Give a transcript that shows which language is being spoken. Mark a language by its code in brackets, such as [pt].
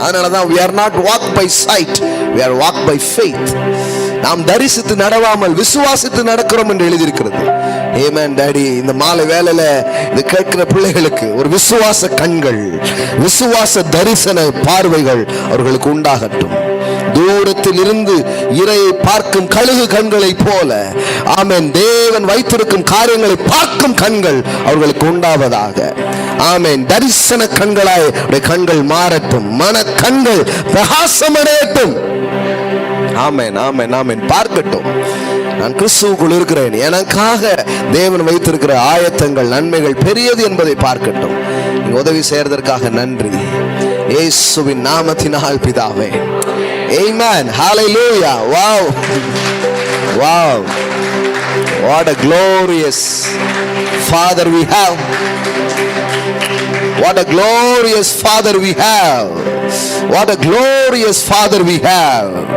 [ta] அதனாலதான் [en] we are not walk by sight, we are walk by faith. [ta] நாம் தரிசித்து நடவாமல் விசுவாசித்து நடக்கிறோம் என்று எழுதியிருக்கிறது. ஆமென் டாடி. இந்த மாலை வேளையில இது கேட்கிற பிள்ளைகளுக்கு ஒரு விசுவாச கண்கள், விசுவாச தரிசன பார்வைகள் அவர்களுக்கு உண்டாகட்டும். தூரத்தில் இருந்து இரையை பார்க்கும் கழுகு கண்களை போல ஆமென் தேவன் வைத்திருக்கும் காரியங்களை பார்க்கும் கண்கள் அவர்களுக்கு உண்டாவதாக. ஆமென். தரிசன கண்களாய் கண்கள் மாறட்டும், மன கண்கள் பிரகாசமடையட்டும். ஆமென், ஆமென், ஆமென். பார்க்கட்டும், நான் கிறிஸ்துவுக்குள் இருக்கிறேன், எனக்காக தேவன் வைத்திருக்கிற ஆயத்தங்கள் நன்மைகள் பெரியது என்பதை பார்க்கட்டும். நீங்க உதவி செய்யறதற்காக நன்றி, இயேசுவின் நாமத்தினால் பிதாவே. ஆமென். ஹalleluya. [en] wow wow what a glorious father we have. What a glorious father we have. What a glorious father we have.